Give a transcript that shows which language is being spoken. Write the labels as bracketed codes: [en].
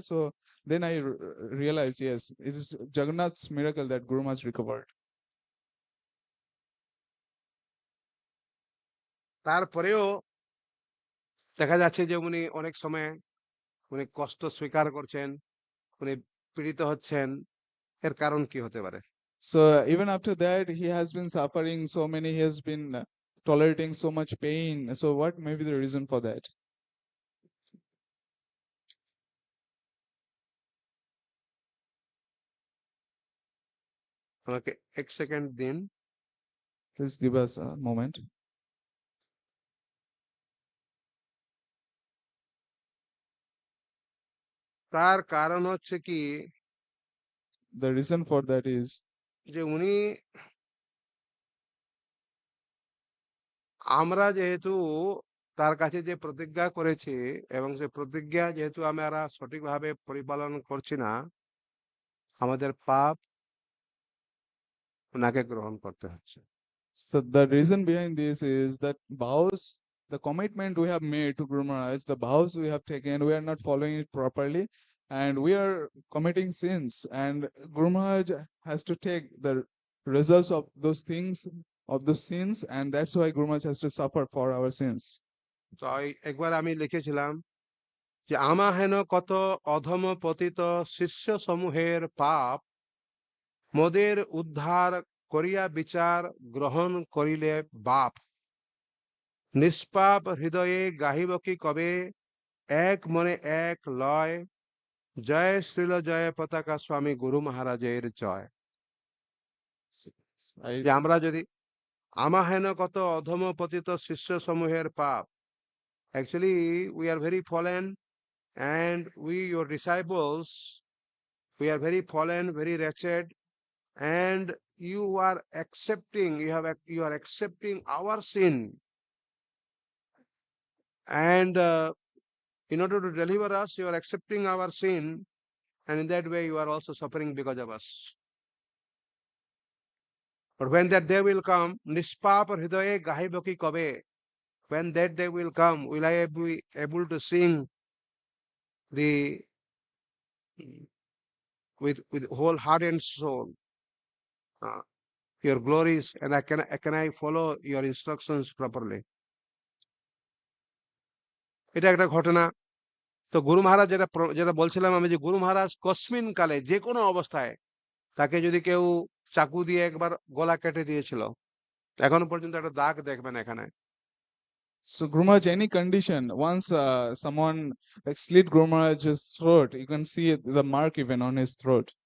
[en] So then I realized, yes, it is Jagannath's miracle that Guru Maharaj recovered. [bn] তারপরেও দেখা যাচ্ছে যে উনি অনেক সময় উনি কষ্ট স্বীকার করছেন, উনি পীড়িত হচ্ছেন। এর কারণ কি হতে পারে? [en] So even after that, he has been suffering so many, he has been tolerating so much pain. So what may be the reason for that? [bn] আমাকে এক সেকেন্ড দিন। [en] Please give us a moment. [bn] তার কারণ হচ্ছে কি, [en] The reason for that is [bn] যে উনি, আমরা যেহেতু তার কাছে যে প্রতিজ্ঞা করেছি এবং সে প্রতিজ্ঞা যেহেতু আমরা সঠিকভাবে পরিপালন করছি না, আমাদের পাপ ওনাকে গ্রহণ করতে হচ্ছে। [en] So the reason behind this is that vows, the commitment we have made to Guru Maharaj, the vows we have taken, we are not following it properly, and we are committing sins. And Guru Maharaj has to take the results of those things, of those sins, and that's why Guru Maharaj has to suffer for our sins. [bn] তো একবার আমি লিখেছিলাম যে আমা হেন কত অধম পতিত শিষ্য সমূহের পাপ, মোদের উদ্ধার করিয়া বিচার গ্রহণ করিলে বাপ। নিষ্পাপ হৃদয়ে গাহিব কি কবে, এক মনে এক লয়, জয় শ্রীল জয় পতাকা স্বামী গুরু মহারাজের জয়। [en] I [bn] যে আমরা যদি আমা হেন কত অধম পতিত শিষ্য সমূহের পাপ, [en] actually we are very fallen, and we your disciples, we are very fallen, very wretched, and you are accepting, you are accepting our sin, and in order to deliver us, you are accepting our sin, and in that way you are also suffering because of us. But when that day will come, [bn] nispapa hridaye gahibo ki kabe, [en] when that day will come, will I be able to sing the with whole heart and soul uh, your glories, and can I follow your instructions properly? [bn] এটা একটা ঘটনা। তো গুরু মহারাজ যেটা বলছিলাম আমি, যে গুরু মহারাজ কসমিন কালে যে কোনো অবস্থায় তাকে যদি কেউ চাকু দিয়ে একবার গলা কেটে দিয়েছিল, এখনো পর্যন্ত একটা দাগ দেখবেন এখানে। [en] So Guru Maharaj, any condition, once someone like slit Guru Maharaj's throat, you can see the mark even on his throat.